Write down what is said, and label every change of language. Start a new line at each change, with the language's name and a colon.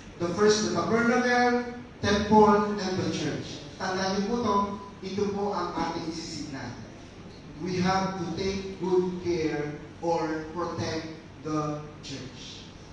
English: The first, the tabernacle, temple, and the church.
Filipino: Tandaan niyo po ito, ito po ang ating sisidlan.
English: We have to take good care or protect the church.